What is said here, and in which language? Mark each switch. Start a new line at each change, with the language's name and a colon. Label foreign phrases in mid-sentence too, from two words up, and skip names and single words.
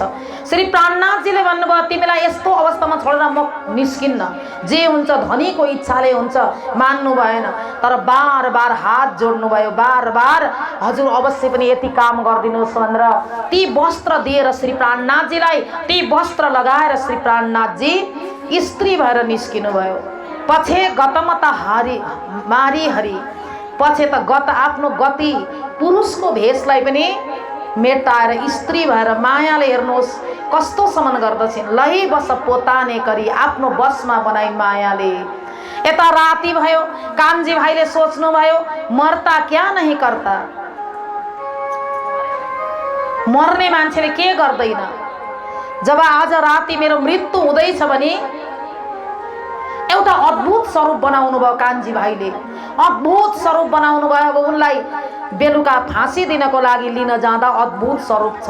Nepali: श्री प्राणनाथजीले भन्नुभयो तिमीलाई यस्तो अवस्थामा छोडेर म निस्किन्न, जे हुन्छ धनीको इच्छाले हुन्छ। मान्नु भएन, तर बार बार हात जोड्नु भयो, बार बार हजुर अवश्य पनि यति काम गरिदिनुहोस् भनेर ती वस्त्र दिएर श्री प्राणनाथजीलाई ती वस्त्र लगाएर श्री प्राणनाथजी स्त्री भएर निस्किनु भयो।
Gujarati: પછી ગતમત હારી મારી હરિ,
Nepali: पछि त गत आफ्नो गति पुरुषको भेषलाई पनि मेटाएर स्त्री भएर मायाले हेर्नुहोस् कस्तो समन गर्दछिन्।
Gujarati: લહી બસ પોતાને કરી,
Nepali: आफ्नो बसमा बनाई मायाले। यता राति भयो, कान्छी भाइले सोच्नु भयो
Hindi: मर्ता क्या नहीं करता,
Nepali: मर्ने मान्छेले के गर्दैन। जब आज राति मेरो मृत्यु हुँदैछ भने एउटा अद्भुत स्वरूप बनाउनु भयो कान्छी भाइले, अद्भुत स्वरूप बनाउनु भयो। अब उनलाई बेलुका फाँसी दिनको लागि लिन जाँदा अद्भुत स्वरूप छ।